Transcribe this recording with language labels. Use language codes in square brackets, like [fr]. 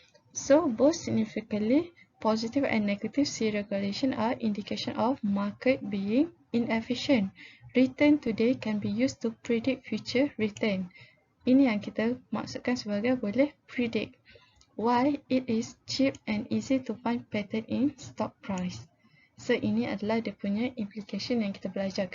[en] So both significantly positive and negative serial correlation are indication of market being inefficient. Return today can be used to predict future return. [ms] Ini yang kita maksudkan sebagai boleh [en] predict. Why it is cheap and easy to find pattern in stock price. [ms] So ini adalah dia punya implication yang kita belajar.